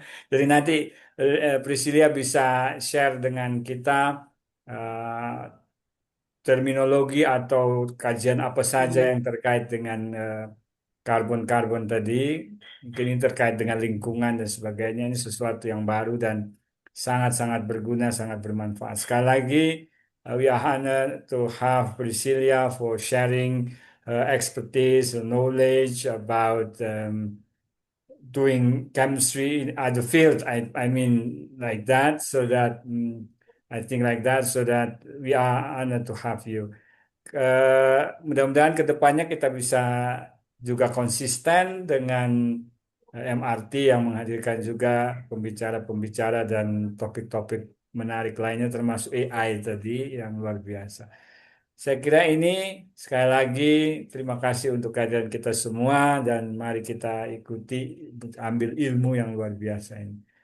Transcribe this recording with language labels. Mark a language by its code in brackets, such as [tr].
[id] Jadi nanti Priscilia bisa share dengan kita eh, terminologi atau kajian apa saja Hmm. yang terkait dengan karbon-karbon tadi. Mungkin ini terkait dengan lingkungan dan sebagainya. Ini sesuatu yang baru dan sangat-sangat berguna, sangat bermanfaat. [en] Sekali lagi, we are honored to have Priscilia for sharing expertise, knowledge about doing chemistry in other fields. I mean like that, so that I think like that, so that we are honored to have you. [id] Mudah-mudahan ke depannya kita bisa juga konsisten dengan MRT yang menghadirkan juga pembicara-pembicara dan topik-topik menarik lainnya termasuk AI tadi yang luar biasa. Saya kira ini sekali lagi terima kasih untuk kehadiran kita semua dan mari kita ikuti ambil ilmu yang luar biasa ini.